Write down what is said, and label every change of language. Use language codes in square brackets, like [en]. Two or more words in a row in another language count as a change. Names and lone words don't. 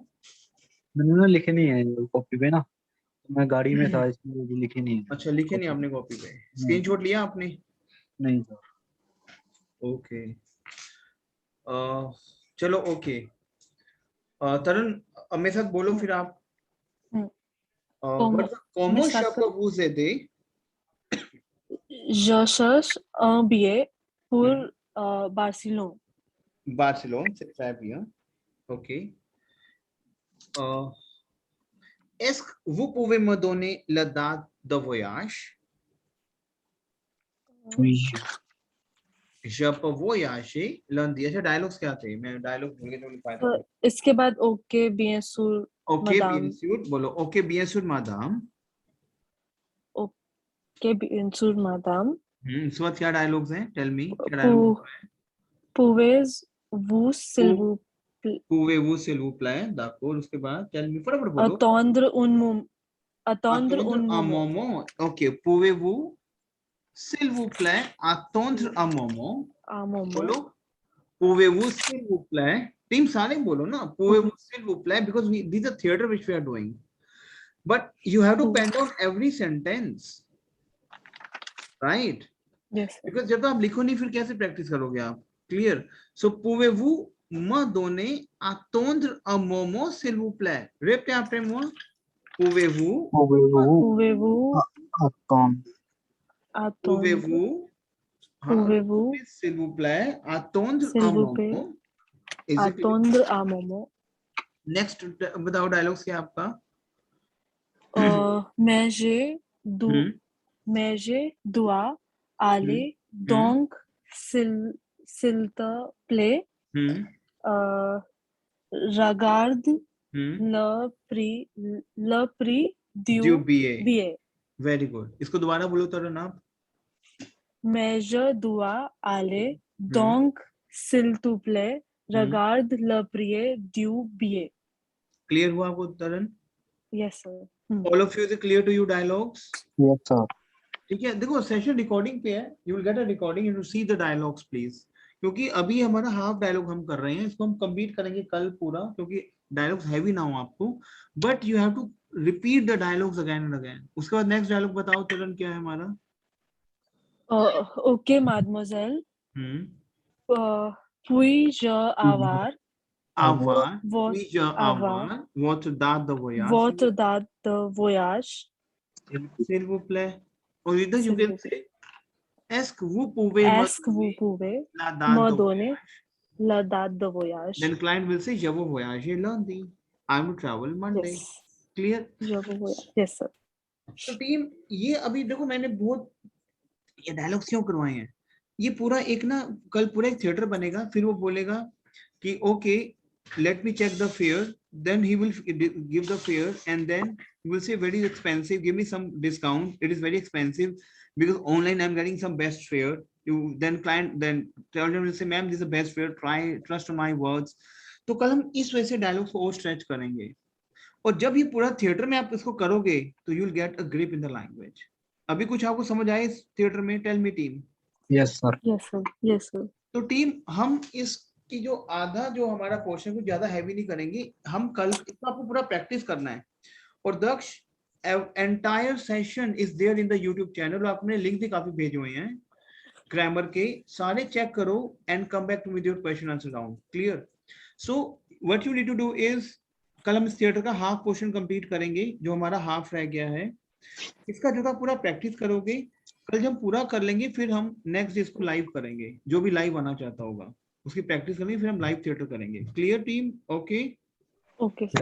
[hi] मैंने ना लिखे नहीं है कॉपी पे ना, मैं गाड़ी में था इसलिए भी लिखे नहीं है। अच्छा लिखे नहीं आपने कॉपी पे, स्क्रीनशॉट लिया आपने? नहीं सर। ओके चलो ओके। तरुण अब मेरे साथ बोलो फिर आप। [fr] Comment cherchez-vous aider? Je cherche un billet pour Barcelone. Barcelone, c'est très bien. Ok. Est-ce que vous pouvez me donner la date de voyage? Oui. Je peux voyager lundi. [hi] अच्छा डायलॉग्स क्या थे? मैं डायलॉग भूल गया, तो लिखा था। इसके बाद ओके [fr] bien sûr [hi] ओके [fr] madame. bien sûr, [hi] बोलो ओके [fr] bien sûr madame. ओके bien sûr madame. [hi] इस वक्त क्या डायलॉग्स हैं? [en] tell me [hi] क्या डायलॉग है? [fr] Pouvez-vous s'il vous plaît Pouvez-vous s'il vous plaît? d'accord, [hi] उसके बाद [en] tell me [hi] फटाफट बोलो। [fr] attendre un moment. attendre un un moment. moment. Ok, pouvez-vous s'il vous plaît attendre un moment. Un moment. बोलो pouvez-vous s'il vous plaît. [hi] टीम सारे बोलो ना [fr] pouvez-vous s'il vous plaît [en] because we these are theater which we are doing. But you have to pen down every sentence. Right? Yes, sir. [hi] Because जब आप लिखो नहीं फिर कैसे प्रैक्टिस करोगे आप? [en] Clear? [fr] So pouvez-vous me donner attendre un moment s'il vous plaît. Répétez après moi. Pouvez-vous Pouvez-vous attendre attendre? pouvez-vous हाँ, Pouvez-vous s'il vous plaît attendre s'il un vous plaît moment. [en] Is it clear? [fr] attendre un moment? [hi] Next बताओ डायलॉग्स क्या आपका? [fr] Mais je dois aller donc s'il te plaît regarde le prix du billet. [en] Very good. [hi] इसको दोबारा बोलो तरन आप. [fr] Mais je dois aller donc s'il te plaît regarde le prix du billet. [hi] Clear हुआ आपको तरन? [en] Yes, sir. All of you is it clear to you dialogues? yes sir [hi] ठीक है देखो [en] session recording [hi] पे है. [en] You will get a recording and you see the dialogues please. [hi] क्योंकि अभी हमारा [en] half dialogue [hi] हम कर रहे हैं इसको हम कंप्लीट करेंगे कल पूरा क्योंकि [en] dialogues heavy [hi] ना हो आपको. [en] But you have to repeat the dialogues again and again. [hi] उसके बाद नेक्स्ट डायलॉग बताओ तरन क्या है हमारा? [fr] Ok, mademoiselle. Puis-je avoir Avoir. votre Puis-je avoir votre date de voyage? date de voyage? S'il vous plaît. [en] Or either you [fr] S'il [en] can [fr] vous say, est-ce que vous pouvez me Est-ce que vous pouvez la date me de donner voyage? la date de voyage? [en] Then client will say, [fr] je veux voyager lundi. [en] I will travel Monday. Yes. Clear? [fr] Je veux voyager. Yes, [en] sir. [hi] तो टीम ये अभी देखो मैंने बहुत ये डायलॉग्स क्यों करवाए हैं. ये पूरा एक ना कल पूरा एक थिएटर बनेगा फिर वो बोलेगा कि ओके [en] let me check the fare. Then he will give the fare and then he will say very expensive, give me some discount, it is very expensive because online I'm getting some best fare. You then client then client will say ma'am this is the best fare, try trust on my words. [hi] तो कल हम इस वजह से डायलॉग्स को और स्ट्रेच करेंगे और जब ये पूरा थिएटर में आप इसको करोगे तो [en] you will get a grip in the language. [hi] अभी कुछ आपको समझ आए इस थिएटर में? [en] Tell me team. yes sir Yes, sir. Yes, sir. [hi] तो टीम हम इस कि जो आधा जो हमारा पोर्शन को ज्यादा हैवी नहीं करेंगे. हम कल इसको आपको पूरा प्रैक्टिस करना है. और दक्ष [en] entire session is there in the YouTube channel. [hi] आपने लिंक भी काफी भेजे हुए हैं ग्रामर के. सारे चेक करो [en] and come back to with your question answer round. [hi] क्लियर? [en] so what you need to do is [hi] कल हम इस थिएटर का [en] half portion [hi] कंप्लीट करेंगे जो हमारा हाफ रह गया है. इसका जो था पूरा प्रैक्टिस करोगे. कल जब पूरा कर लेंगे फिर हम नेक्स्ट डे इसको लाइव करेंगे. जो भी लाइव आना चाहता होगा उसकी प्रैक्टिस करेंगे फिर हम [en] live theater [hi] करेंगे. [en] clear team? [hi] ओके [en] Okay, sir.